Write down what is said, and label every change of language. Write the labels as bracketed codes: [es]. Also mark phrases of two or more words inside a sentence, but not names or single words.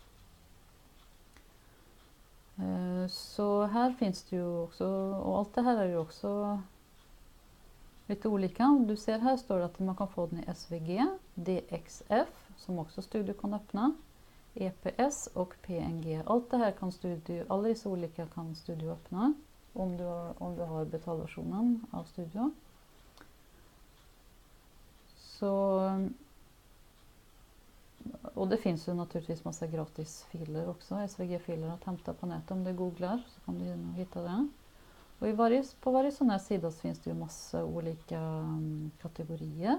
[no] Så her finnes det jo også, og alt det her er jo også litt olika. Du ser her står det at man kan få den i SVG, DXF, som også Studio kan åpne, EPS og PNG. Alt det her kan Studio, alle disse olika kan Studio åpne. Om du har betalversjonen av Studio. [sv] Så Och det finns ju naturligtvis massa gratisfiler också, SVG-filer att hämta på nätet. Om du googlar så kan du nog hitta det. Och på varje sån här sida så finns det ju massa olika kategorier.